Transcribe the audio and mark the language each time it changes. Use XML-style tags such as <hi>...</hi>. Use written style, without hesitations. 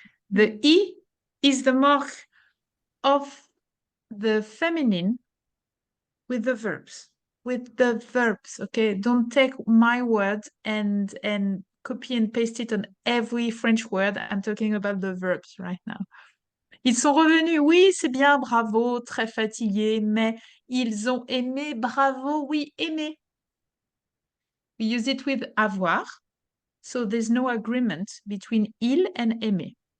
<en>The E is the mark of the feminine with the verbs. With the verbs, okay? Don't take my word and copy and paste it on every French word. I'm talking about the verbs right now.</en> <fr>Ils sont revenus, oui, c'est bien, bravo, très fatigués, mais ils ont aimé, bravo, oui, aimé.</fr> <en>We use it with avoir. So there's no agreement between il and aimer.</en>